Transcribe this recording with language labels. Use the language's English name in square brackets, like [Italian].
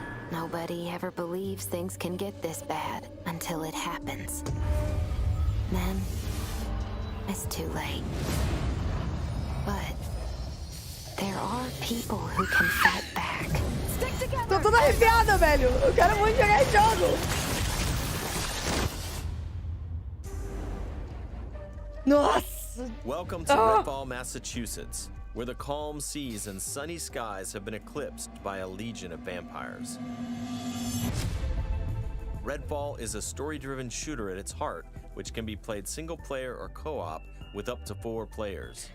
[English] Nobody ever believes things can get this bad until it happens. Then, it's too late. But there are people who can fight back. Stick together. [Portuguese] Tô toda arrepiada, velho. Eu quero muito jogar esse jogo. Nossa. [English] Welcome to Redfall, Massachusetts, where the calm seas and sunny skies have been eclipsed by a legion of vampires. Redfall is a story-driven shooter at its heart, which can be played single-player or co-op with up to 4 players.